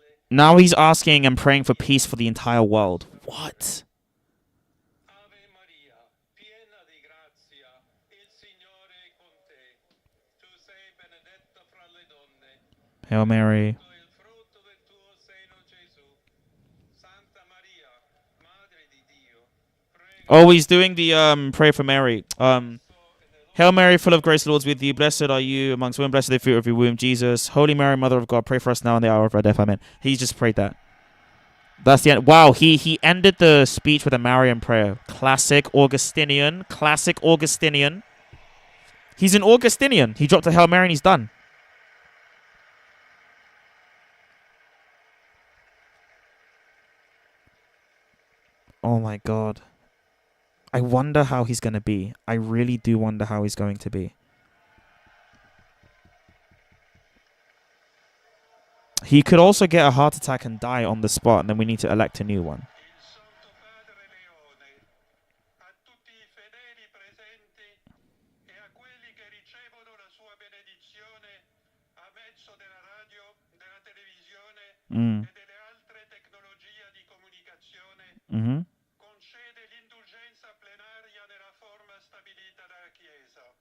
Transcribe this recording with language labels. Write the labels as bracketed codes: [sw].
[en] Now he's asking and praying for peace for the entire world. What? [it] Ave Maria, piena di grazia, il Signore è con te. Tu sei benedetta fra le donne. [en] Hail Mary. [it] Il frutto del tuo seno, Gesù. Santa Maria, Madre di Dio, prega [en] Oh, he's doing the prayer for Mary. Hail Mary, full of grace, the Lord's with you. Blessed are you amongst women. Blessed is the fruit of your womb, Jesus. Holy Mary, Mother of God, pray for us now and the hour of our death. Amen. He just prayed that. That's the end. Wow, he ended the speech with a Marian prayer. Classic Augustinian. Classic Augustinian. He's an Augustinian. He dropped a Hail Mary and he's done. Oh my God. I wonder how he's going to be. I really do wonder how he's going to be. He could also get a heart attack and die on the spot, and then we need to elect a new one. [it] il Santo Padre Leone, a tutti i fedeli presenti e a quelli che ricevono la sua benedizione a mezzo della radio, della televisione e delle altre tecnologie di comunicazione, concede l'indulgenza plenaria nella forma stabilita dalla Chiesa.